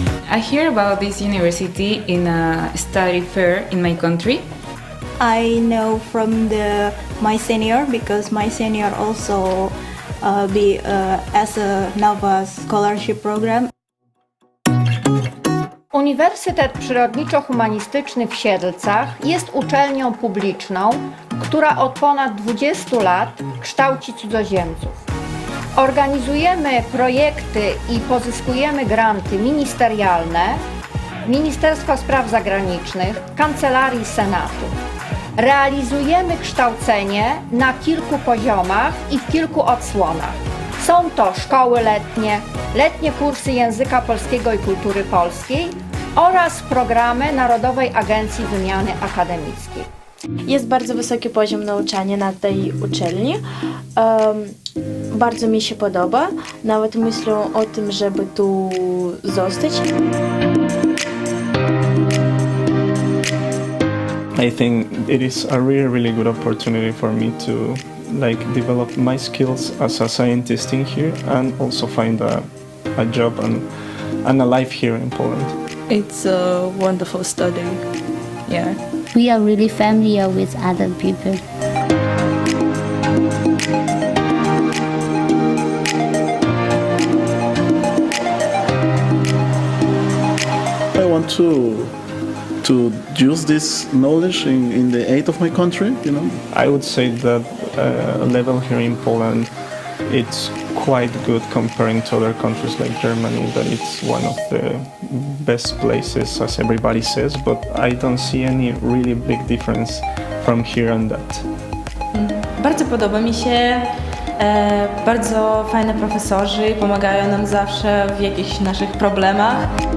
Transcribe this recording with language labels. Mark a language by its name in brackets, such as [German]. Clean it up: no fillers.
[English] I hear about this university in a study fair in my country. I know from my senior, because my senior also as a NOVA scholarship program. [Polish] Uniwersytet Przyrodniczo-Humanistyczny w Siedlcach jest uczelnią publiczną, która od ponad 20 lat kształci cudzoziemców. Organizujemy projekty i pozyskujemy granty ministerialne Ministerstwa Spraw Zagranicznych, Kancelarii Senatu. Realizujemy kształcenie na kilku poziomach i w kilku odsłonach. Są to szkoły letnie, letnie kursy języka polskiego i kultury polskiej oraz programy Narodowej Agencji Wymiany Akademickiej. Jest bardzo wysoki poziom nauczania na tej uczelni. Bardzo mi się podoba. Nawet myślę o tym, żeby tu zostać. [English] I think it is a really good opportunity for me to develop my skills as a scientist in here and also find a job and a life here in Poland. It's a wonderful study. Yeah. We are really familiar with other people. I want to use this knowledge in the aid of my country, I would say that level here in Poland, it's quite good comparing to other countries like Germany, that it's one of the best places, as everybody says, but I don't see any really big difference from here and that. [Polish] Bardzo podoba mi się. Bardzo fajne profesorzy, pomagają nam zawsze w jakichś naszych problemach.